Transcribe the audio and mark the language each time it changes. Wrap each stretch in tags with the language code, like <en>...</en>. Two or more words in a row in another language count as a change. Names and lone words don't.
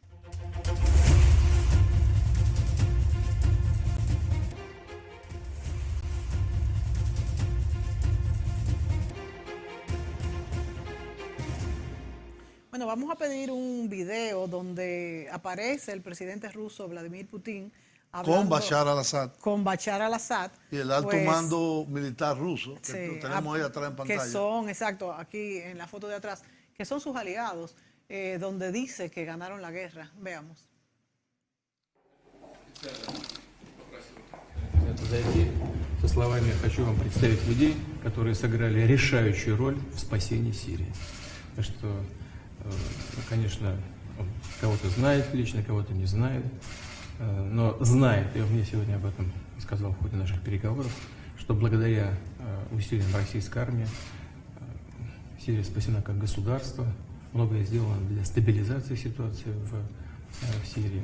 <es>Bueno, vamos a pedir un video donde aparece el presidente ruso Vladimir Putin Con Bashar al-Assad con Bashar al-Assad y el alto pues, mando militar ruso, que sí, tenemos ahí atrás en pantalla. que son, exacto, aquí en la foto de atrás, que son sus aliados, donde dice que ganaron la guerra. Veamos.</es> <ru>Зайти со словами «хочу вам представить людей, которые сыграли решающую роль в спасении Сирии». Так что, конечно, он кого-то знает лично, кого-то не знает, но знает, и он мне сегодня об этом сказал в ходе наших переговоров, что благодаря усилиям российской армии Сирия спасена как государство, многое сделано для стабилизации ситуации в Сирии.</ru>